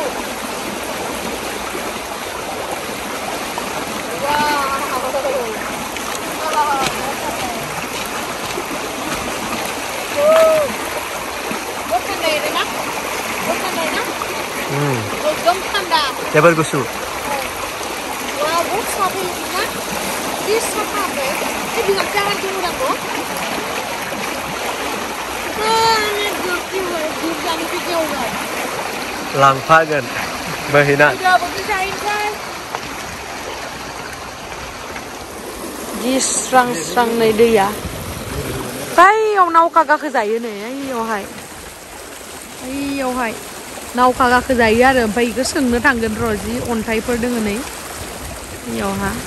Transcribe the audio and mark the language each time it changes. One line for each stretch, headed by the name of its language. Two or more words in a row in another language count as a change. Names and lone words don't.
Hindi: बहुत ठंडा है ना एकदम ठंडा
Bodo: जोबोद गुसु
Hindi: वाह बहुत साफ है ना ये साफ है ये बिना प्यार क्यों रखो
Bodo: लांफागोन बोहैना जि स्रां स्रां नै दैया बैयाव नावखा गाखोजायो नै ओइयावहाय नावखा गाखोजायो आरो ओमफ्राय बेखौ सोंनो थांगोन र' जि अन्थाइफोर दङ नै इयावहा